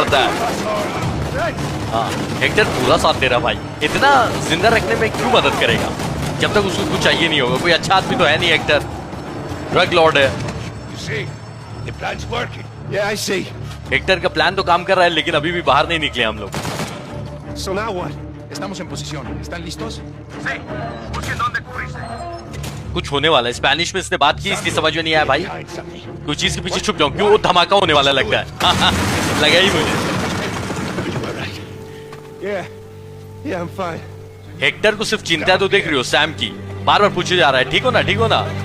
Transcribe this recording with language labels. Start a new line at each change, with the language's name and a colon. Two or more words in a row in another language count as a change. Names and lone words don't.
Hindi: हट, पीछे से पकड़ता है। हाँ, हेक्टर पूरा साथ दे रहा भाई। इतना जिंदा रखने में क्यों मदद करेगा जब तक उसको कुछ चाहिए नहीं होगा। कोई अच्छा आदमी तो है नहीं हेक्टर, ड्रग लॉर्ड है। हेक्टर का प्लान तो काम कर रहा है, लेकिन अभी भी बाहर नहीं निकले हम लोग।
English: So now what?
Spanish: Estamos en posición. ¿Están listos?
Hindi: कुछ होने वाला है। स्पेनिश में इसने बात की, इसकी समझ में नहीं आया भाई। कोई चीज के पीछे छुप जाऊं, क्यों? वो धमाका होने वाला लगता है। लगा ही मुझे।
English: Yeah, I'm fine.
Hindi: हेक्टर को सिर्फ चिंता तो देख रही हो सैम की, बार बार पूछे जा रहा है ठीक हो ना, ठीक हो ना।